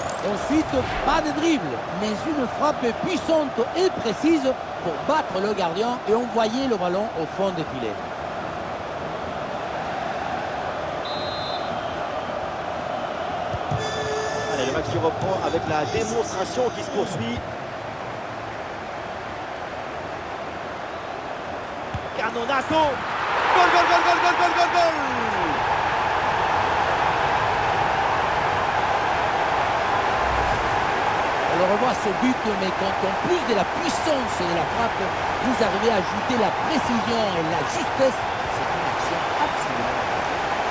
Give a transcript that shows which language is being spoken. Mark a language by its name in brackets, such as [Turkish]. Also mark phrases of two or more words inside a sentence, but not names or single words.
[French] Ensuite, pas de dribble, mais une frappe puissante et précise pour battre le gardien et envoyer le ballon au fond des filets. Allez, le match qui reprend avec la démonstration qui se poursuit. [Spanish] Canonasso. Gol, gol, gol, gol, gol, gol, gol, gol. [French] On le revoit ce but, mais quand en plus de la puissance de la frappe, vous arrivez à ajouter la précision et la justesse, c'est une action absolument incroyable.